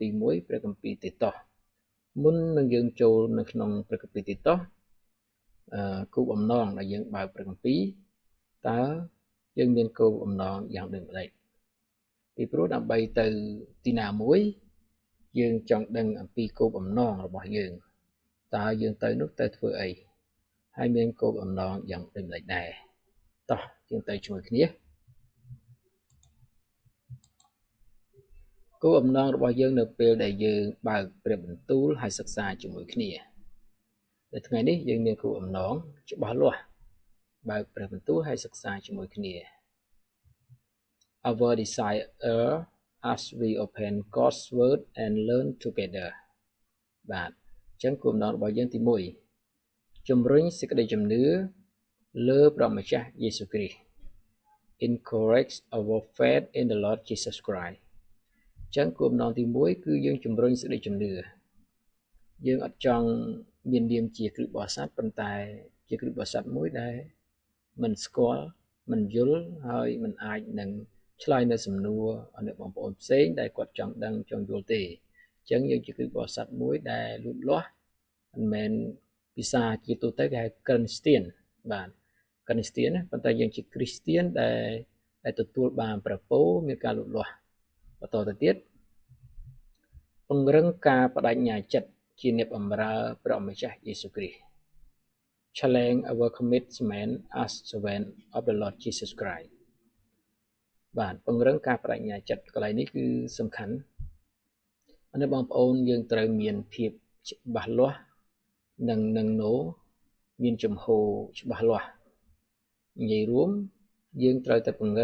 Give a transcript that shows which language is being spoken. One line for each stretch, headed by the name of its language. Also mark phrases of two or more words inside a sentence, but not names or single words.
Khmer: រមួយព្រះគម្ពីរទីតូសមុននឹងយើងចូលនៅក្នុងព្រះគម្ពីរទីតូសគោលបំណងដែលយើងបើកព្រះគម្ពីរតើយើងមានគោលបំណងយ៉ាងដូចម្ដេចពីព្រោះដើម្បីទៅទីណាមួយយើងចង់ដឹងអំពីគោលបំណងរបស់យើងតើយើងទៅនោះទៅធ្វើអីហើយមានគោលបំណងយ៉ាងដូចម្ដេចដែរតោះយើងទៅជាមួយគ្នា គោលបំណងរបស់យើងនៅពេលដែលយើងបើកព្រះបន្ទូលហើយសិក្សាជាមួយគ្នានៅថ្ងៃនេះយើងមានគោលបំណងច្បាស់លាស់បើកព្រះបន្ទូលហើយសិក្សាជាមួយគ្នា
English: Our desire as we open God's word and learn together
Khmer: បាទអញ្ចឹងគោលបំណងរបស់យើងទី1ជំរុញសេចក្តីជំនឿលើ ព្រះម្ចាស់យេស៊ូវគ្រីស្ទ
English: encourage our faith in the Lord Jesus Christ
Khmer: អញ្ចឹងគោលបំណងទី1គឺយើងជំរុញសេចក្តីជំនឿយើងអត់ចង់មាននាមជាគ្រិស្តបរិស័ទប៉ុន្តែជាគ្រិស្តបរិស័ទមួយដែលមិនស្គាល់មិនយល់ហើយមិនអាចនឹងឆ្លើយនៅសំណួរអ្នកបងប្អូនផ្សេងដែល គាត់ចង់ដឹងចង់យល់ទេអញ្ចឹងយើងជាគ្រិស្តបរិស័ទមួយដែលលូតលាស់មិនមែនភាសាជាទូទៅគេហៅ Christian បាទ Christian ប៉ុន្តែយើងជា Christian ដែលទទួលបានព្រះពរមានការលូតលាស់បន្តទៅទៀតពង្រឹងការបដិញ្ញាចិត្តជាអ្នកបម្រើព្រះម្ចាស់យេស៊ូវគ្រីស្ទ Challenge
English: our commitment as servant of the Lord Jesus Christ
Khmer: បាទពង្រឹងការបដិញ្ញាចិត្តកន្លែងនេះគឺសំខាន់អ្នកបងប្អូនយើងត្រូវមានភាពច្បាស់លាស់និងមានជំហរច្បាស់លាស់និយាយរួមយើងត្រូវតែពង្រឹ